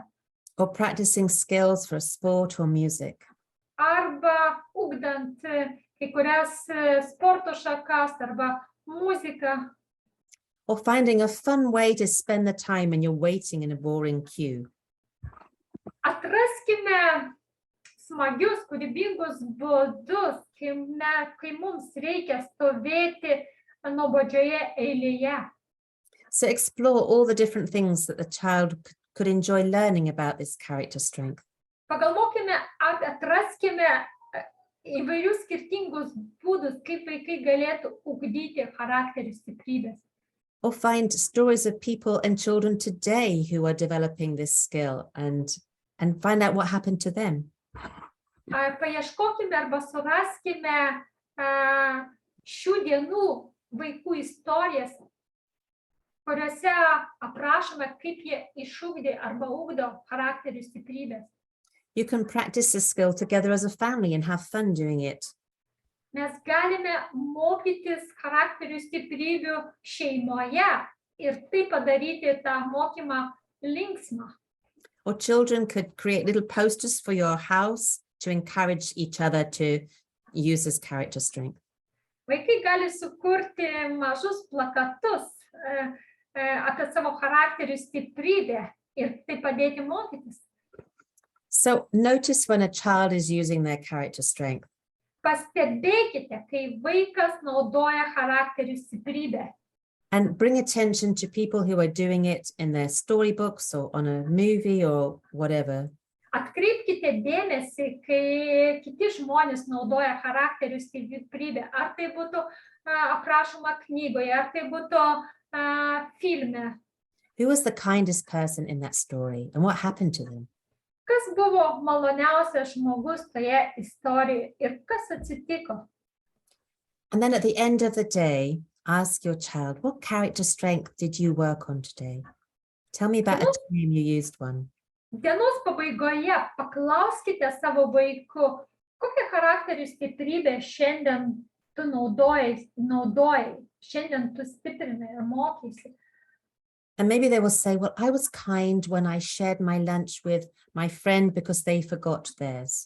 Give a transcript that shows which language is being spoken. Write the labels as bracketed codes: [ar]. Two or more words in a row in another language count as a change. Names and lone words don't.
[en] Or practicing skills for a sport or music. [lt] Arba ugdant kai kurias sporto šakas arba muziką. [en] Or finding a fun way to spend the time when you're waiting in a boring queue. [lt] Atraskime smagius, kūrybingus būdus, kai mums reikia stovėti nuobodžioje eilėje. [en] So explore all the different things that the child could enjoy learning about this character strength. [lt] Pagalvokime, atraskime įvairius skirtingus būdus, kaip vaikai galėtų ugdyti charakterio stiprybės. [en] Or find stories of people and children today who are developing this skill and find out what happened to them. [lt] Paieškokime arba suraskime šių dienų vaikų istorijas, kuriuose aprašome, kaip jie išugdė arba ugdo charakterio stiprybės. [en] You can practice the skill together as a family and have fun doing it. [lt] Mes galime mokytis charakterio stiprybių šeimoje ir tai padaryti tą mokymą linksmą. [en] Or children could create little posters for your house to encourage each other to use this character strength. [lt] Vaikai gali sukurti mažus plakatus apie savo charakterio stiprybę ir tai padėti mokytis. [en] So notice when a child is using their character strength. [lt] Pastebėkite, kai vaikas naudoja charakterio stiprybę. [en] And bring attention to people who are doing it in their storybooks or on a movie or whatever. [lt] Atkreipkite dėmesį, kai kiti žmonės naudoja charakterio stiprybę. Ar tai būtų aprašoma knygoje, ar tai būtų filme. [en] Who was the kindest person in that story and what happened to them? [lt] Kas buvo maloniausias žmogus toje istorijoje ir kas atsitiko? [en] And then at the end of the day, ask your child, what character strength did you work on today? Tell me about a time you used one. [lt] Dienos pabaigoje paklauskite savo vaikų, kokią charakterio stiprybę šiandien tu naudojai, šiandien tu stiprinai ir mokysi. [en] And maybe they will say, well, I was kind when I shared my lunch with my friend because they forgot theirs.